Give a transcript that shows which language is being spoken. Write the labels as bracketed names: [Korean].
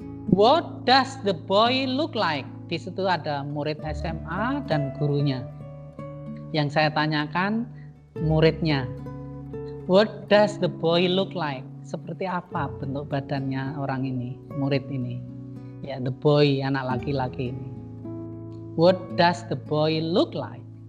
[English] What does the boy look like? [Indonesian] Di situ ada murid SMA dan gurunya. Yang saya tanyakan muridnya. [English] What does the boy look like? [Indonesian] Seperti apa bentuk badannya orang ini, murid ini? [English] Ya, the boy, [Indonesian] anak laki-laki ini. [English] What does the boy look like?